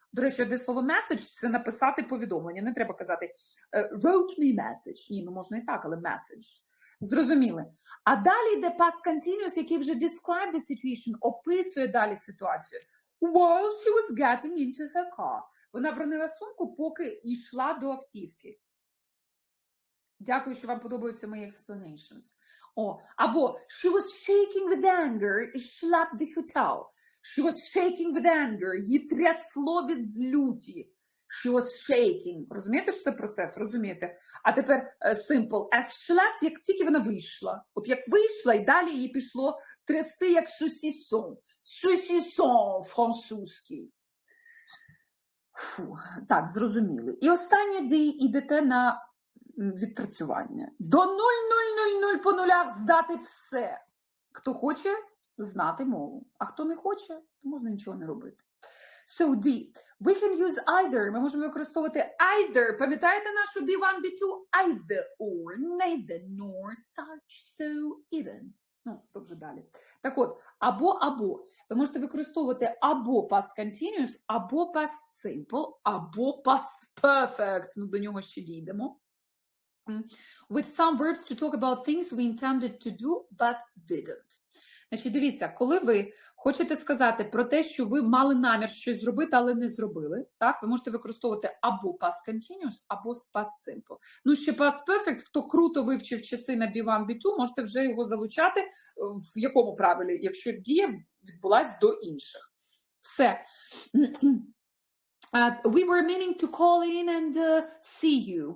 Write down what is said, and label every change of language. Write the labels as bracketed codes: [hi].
[uk] До речі, одне слово message – це написати повідомлення. Не треба казати [en] wrote me message. [uk] Ні, ну можна і так, але [en] messaged. [uk] Зрозуміли. А далі йде past continuous, який вже [en] describe the situation, [uk] описує далі ситуацію. [en] While she was getting into her car. [uk] Вона вронила сумку, поки йшла до автівки. Дякую, що вам подобаються мої explanations. Або [en] she was shaking with anger, she left the hotel. She was shaking with anger. [uk] Її трясло від злюті. [en] She was shaking. [uk] Розумієте, що це процес? Розумієте? А тепер simple. [en] As she left, [uk] як тільки вона вийшла. От як вийшла, і далі їй пішло трясти як сусісон. Сусісон французький. Так, зрозуміли. І останнє дії йдете на відпрацювання. До 0000 по нулях здати все. Хто хоче знати мову, а хто не хоче, то можна нічого не робити. [en] So, D. We can use either. [uk] Ми можемо використовувати either. Пам'ятаєте нашу B1, B2? Either or, neither, nor, such, so, even. Ну, то вже далі. Так от, або. Ви можете використовувати або past continuous, або past simple, або past perfect. Ну, до нього ще дійдемо. [en] With some verbs to talk about things we intended to do, but didn't. [uk] Значить, дивіться, коли ви хочете сказати про те, що ви мали намір щось зробити, але не зробили, так, ви можете використовувати або past continuous, або past simple. Ну, ще past perfect, хто круто вивчив часи на B1, B2, можете вже його залучати в якому правилі, якщо дія відбулась до інших. Все. [en] We were meaning to call in and see you.